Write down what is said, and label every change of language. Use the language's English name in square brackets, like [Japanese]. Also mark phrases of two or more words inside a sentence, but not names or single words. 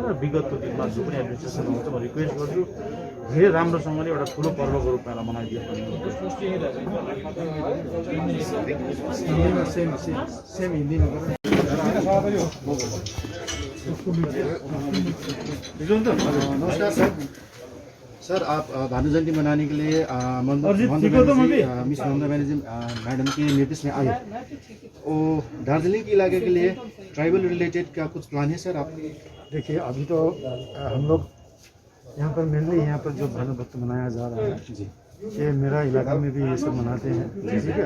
[Nepali] र विगतको दिनमा जो पनि एडमिनिस्ट्रेसन आउँछ म रिक्वेस्ट गर्छु धेरै राम्रोसँगले एउटा ठुलो पर्वको रूपमा यसलाई मनाइदियो भने। [Hindi] नमस्कार सर, आप भानु जयंती मनाने के लिए मिस ममता बनर्जी मैडम के निर्देश में आए, वो दार्जिलिंग के इलाके के लिए ट्राइबल रिलेटेड क्या कुछ प्लान है सर आप? देखिए, अभी तो हम लोग यहाँ पर मेनली यहाँ पर जो भानुभक्त मनाया जा रहा है जी, ये मेरा इलाका में भी ये सब मनाते हैं, ठीक है।